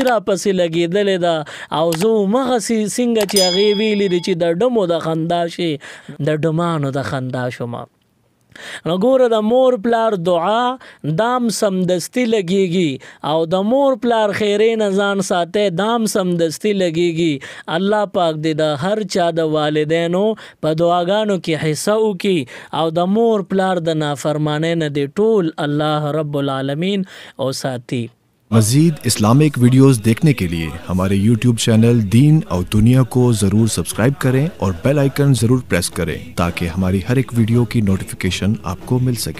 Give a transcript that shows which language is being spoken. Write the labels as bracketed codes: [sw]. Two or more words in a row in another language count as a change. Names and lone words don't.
[ps] را پسې لګېدلې ده او زه همغسې څنګه چې هغې ویلي دي چې د ډمو د خندا شي د ډمانو د خندا شوم نو ګوره د مور پلار دعا دام سمدستی لګیږي او د مور پلار خیرې نه ځان ساته دام سمدستی لګیږي الله پاک دې د هر چا د والدینو په دعاګانو کې حصہ وکړي او د مور پلار د نافرمانی نه دې ټول [ar] الله رب العالمین [ps] او ساتي [ur] مزید [en] Islamic videos [ur] دیکھنے کے لیے ہمارے یوٹیوب چینل دین او دنیا کو ضرور سبسکرائب کریں اور [en] bell icon [ur] ضرور پریس کریں تاکہ ہماری ہر ایک ویڈیو کی نوٹیفیکیشن آپ کو مل سکے.